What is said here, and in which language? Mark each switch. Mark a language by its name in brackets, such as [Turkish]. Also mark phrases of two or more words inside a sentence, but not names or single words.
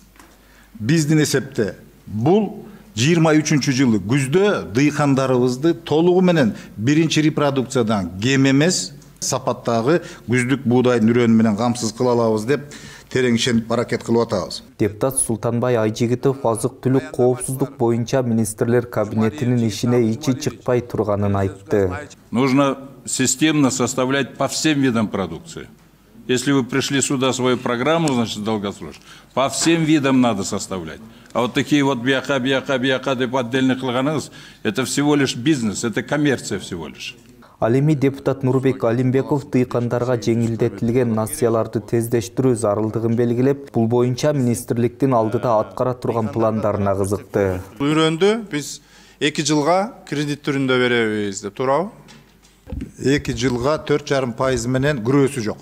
[Kyrgyz] Биздин эсепте бул 23 жылы күздө дыйкандарыбызды толугу менен биринчи репродукциядан кем эмес сапаттагы күздүк буудайдын үрөнү менен камсыз кыла алабыз деп терең ишенип аракет кылып атабыз. Депутат Султанбай Айжигитов азык-түлүк коопсуздук боюнча министрлер кабинетинин ишине ичи чыкпай турганын айтты. [Russian] Нужно системно составлять по всем видам продукции. Если вы пришли сюда свою программу, значит, долгосрочно, по всем видам надо составлять. А вот такие вот [Kyrgyz] бияка деп [Russian] отдельно кылганыңыз, это всего лишь бизнес, это коммерция всего лишь. [Kyrgyz] Ал эми депутат Нурбек Алимбеков дыйкандарга жеңилдетилген насыяларды тездештирүү зарылдыгын белгилеп, бул боюнча министрликтин алдыда аткара турган пландарына кызыкты. Үйрөндү биз 2 жылга кредит түрүндө беребиз деп турабы? 2 жылга 4,5% менен күрөөсү жок.